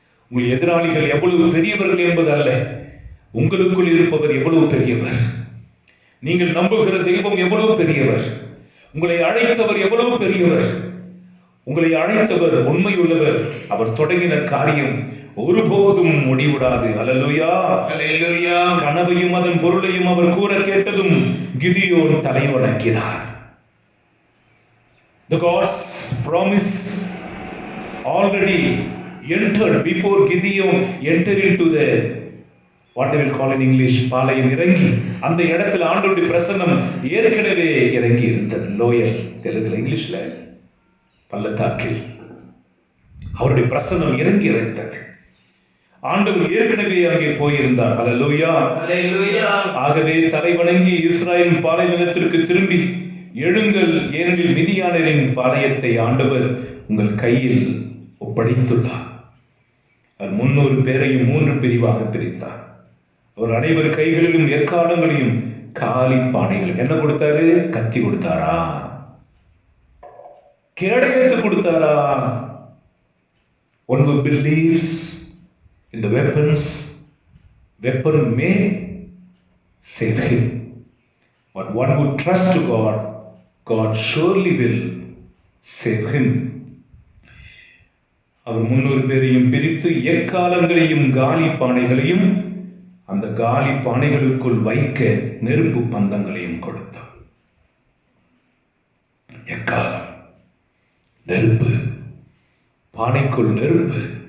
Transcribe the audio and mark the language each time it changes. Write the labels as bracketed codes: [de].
[ta] உங்கள் எதிராளிகள் எவ்வளவு பெரியவர்கள் என்பது அல்ல, உங்களுக்குள் இருப்பவர் எவ்வளவு பெரியவர், நீங்கள் நம்புகிற தெய்வம் எவ்வளவு பெரியவர், உங்களை அழைத்தவர் எவ்வளவு பெரியவர். உங்களை அழைத்தவர் உண்மையுள்ளவர். அவர் தொடங்கின காரியம் ஒருபோதும் முடிவிடாது. அல்லேலூயா, அல்லேலூயா. கனவையும் அதன் பொருளையும் அவர் கூற கேட்டதும் கிதியோன் தலை வணங்கினார். [en] The God's promise already entered before Gideon entered into the what they will call in English [ta] பாளையம் இறங்கி அந்த இடத்துல ஆண்டவருடைய பிரசன்னம் ஏற்கனவே இறங்கி இருந்தது. லோயல் தெலுங்குல இங்கிலீஷ்ல பள்ளத்தாக்கில் அவருடைய பிரசன்னம் இறங்கி இருந்தது. ஆண்டவர் ஏற்கனவே அங்கே போயிருந்தார். அல்லேலூயா, அல்லேலூயா. ஆகவே தலை வணங்கி இஸ்ராயேல் பாலை நிலத்திற்கு திரும்பி எழுங்கள், ஏனெனில் மிதியானரின் பாளையத்தை ஆண்டவர் உங்கள் கையில் ஒப்படைத்துள்ளார். அவர் 300 பேரையும் 3 பிரிவாக பிரித்தார். அவர் அனைவர் கைகளிலும் எக்காலங்களையும் காலி பானைகளும் என்ன கொடுத்தாரு? கத்தி கொடுத்தாரா? கேடயத்தை கொடுத்தாரா? [en] One who believes in the weapons, weapon may save him. But one who trusts to God, God surely will save him. [ta] அவர் 300 பேரையும் பிரித்து எக்காலங்களையும் காலி பானைகளையும் அந்த காலி பானைகளுக்குள் வைக்க நெருப்பு பந்தங்களையும் கொடுத்தார். எக்காலம், நெருப்பு, பானைக்குள் நெருப்பு.